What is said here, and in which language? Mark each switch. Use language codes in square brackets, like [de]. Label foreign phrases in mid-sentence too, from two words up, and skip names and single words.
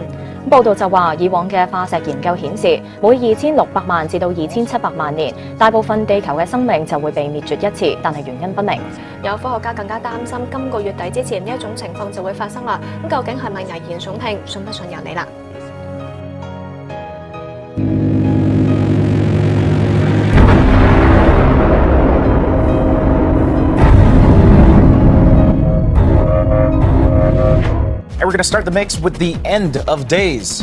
[yue] 報道就話，以往嘅化石研究顯示，每2600萬至到2700萬年，大部分地球嘅生命就會被滅絕一次，但係原因不明。有科學家更加擔心，今個月底之前呢一種情況就會發生啦。咁究竟係咪危言聳聽？信不信由你啦。 [en] And we're going to start the mix with the end of days.